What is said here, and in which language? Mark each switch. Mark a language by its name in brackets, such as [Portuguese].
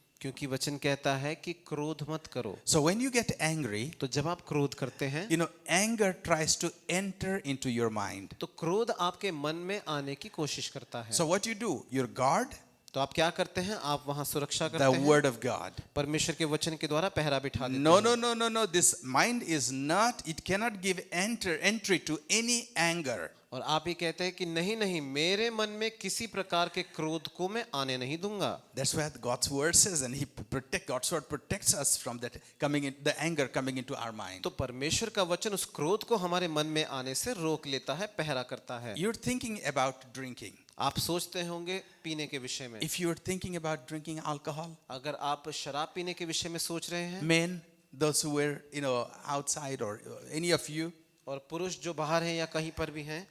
[Hindi] क्योंकि वचन कहता है कि क्रोध मत करो। [English] So when you get angry, [Hindi] तो जब आप क्रोध करते हैं, [English] you know, anger tries to enter into your mind. [Hindi] तो क्रोध आपके मन में आने की कोशिश करता है। [English] So what you do? Your guard, [Hindi] तो आप क्या करते हैं? आप वहां सुरक्षा [English] the [Hindi] करते हैं, [English] word of God. [Hindi] परमेश्वर के वचन के द्वारा पहरा बिठा देते [English] No, [Hindi] हैं। [English] no, no, no, no. This mind is not, it cannot give entry to any anger. [Hindi] और आप ही कहते हैं कि नहीं नहीं, मेरे मन में किसी प्रकार के क्रोध को मैं आने नहीं दूंगा। [English] That's what God's word says, and God's word protects us from that the anger coming into our mind. [Hindi] तो परमेश्वर का वचन उस क्रोध को हमारे मन में आने से रोक लेता है, पहरा करता है। [English] You're thinking about drinking. [Hindi] आप सोचते होंगे पीने के विषय में। [English] If you're thinking about drinking alcohol, [Hindi] अगर आप शराब पीने के विषय में सोच रहे हैं, [English] men, those who were, you know, outside, or any of you. [Hindi] और पुरुष जो बाहर हैं या कहीं पर भी हैं,